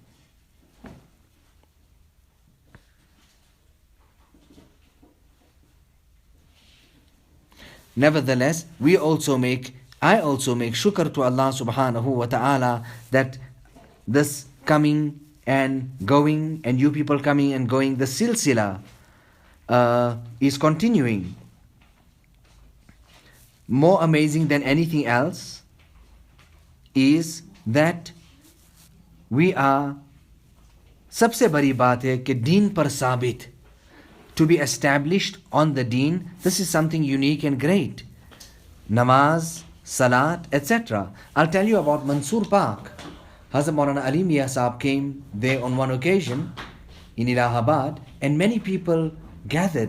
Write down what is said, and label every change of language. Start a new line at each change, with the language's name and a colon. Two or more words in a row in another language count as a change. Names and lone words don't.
English: Nevertheless, I also make shukr to Allah
Arabic: سبحانه وتعالى
English: that this coming and going and you people coming and going, the silsila is continuing. More amazing than anything else is that we are,
Urdu: سب سے بڑی بات ہے کہ دین پر ثابت,
English: to be established on the deen. This is something unique and great. Namaz, Salat, etc. I'll tell you about Mansoor Park. Hazrat Maulana Ali Mia Saheb came there on one occasion in Allahabad, and many people gathered.